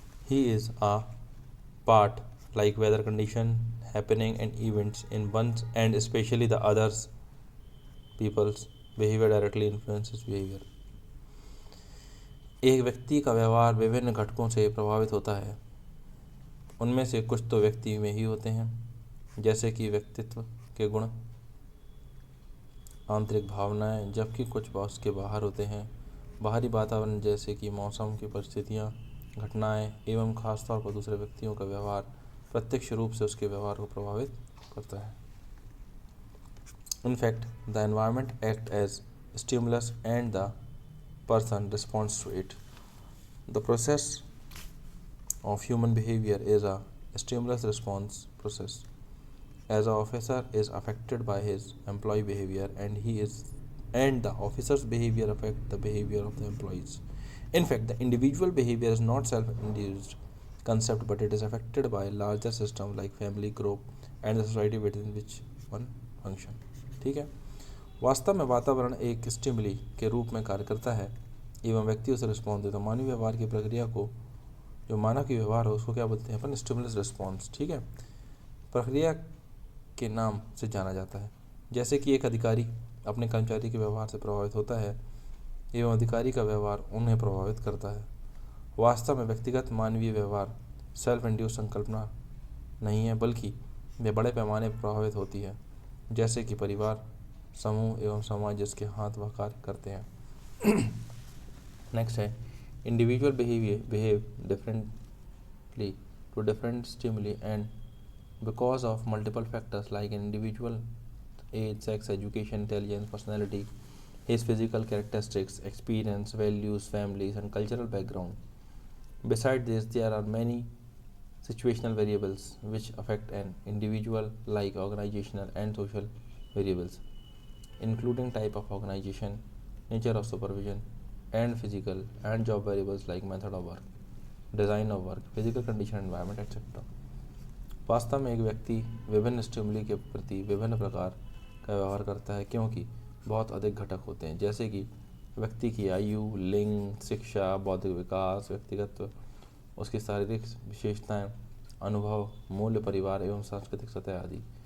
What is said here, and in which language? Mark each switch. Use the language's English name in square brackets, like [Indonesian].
[English] He is a part, like weather condition, happening and events in one's and especially the others people's behavior directly influences behavior. [Hindi] एक व्यक्ति का व्यवहार विभिन्न घटकों से प्रभावित होता है। उनमें से कुछ तो व्यक्ति में ही होते हैं, जैसे कि व्यक्तित्व के गुण, आंतरिक भावनाएं, जबकि कुछ उसके बाहर होते हैं। बाहरी वातावरण जैसे कि मौसम की परिस्थितियां, घटनाएं एवं खासतौर पर दूसरे व्यक्तियों का व्यवहार प्रत्यक्ष रूप से उसके व्यवहार को प्रभावित करता है। [English] In fact, the environment acts as stimulus and the person responds to it. The process of human behavior is a stimulus response process. As an officer is affected by his employee behavior and the officer's behavior affect the behavior of the employees. In fact, the individual behavior is not self-induced concept, but it is affected by larger system like family, group, and the society within which one function. [Hindi] ठीक है। वास्तव में वातावरण एक stimuli के रूप में कार्य करता है एवं व्यक्ति उसे रिस्पॉन्स देता है। मानवीय व्यवहार की प्रक्रिया को, जो मानव की व्यवहार हो, उसको क्या बोलते हैं अपन? Stimulus response. ठीक है, प्रक्रिया के नाम से जाना जाता है। जैसे कि एक अधिकारी अपने कर्मचारी के व्यवहार से प्रभावित होता है एवं अधिकारी का व्यवहार उन्हें प्रभावित करता है। वास्तव में व्यक्तिगत मानवीय व्यवहार सेल्फ इंड्यूस संकल्पना नहीं है, बल्कि वे बड़े पैमाने पर प्रभावित होती है, जैसे कि परिवार, समूह एवं समाज जिसके हाथ वह कार्य करते हैं। [English] next [Hindi] है [English] Individual behave differently to different stimuli and because of multiple factors like an individual age, sex, education, intelligence, personality, his physical characteristics, experience, values, families, and cultural background. Besides this, there are many situational variables which affect an individual, like organizational and social variables, including type of organization, nature of supervision, and physical and job variables like method of work, design of work, physical condition, environment, etc. [Hindi] वास्तव में एक व्यक्ति विभिन्न stimuli के प्रति विभिन्न प्रकार का व्यवहार करता है, क्योंकि बहुत अधिक घटक होते हैं, जैसे कि व्यक्ति की आयु, लिंग, शिक्षा, बौद्धिक विकास, व्यक्तिगत, उसकी शारीरिक विशेषताएं, अनुभव, मूल्य, परिवार एवं सांस्कृतिक सतह आदि।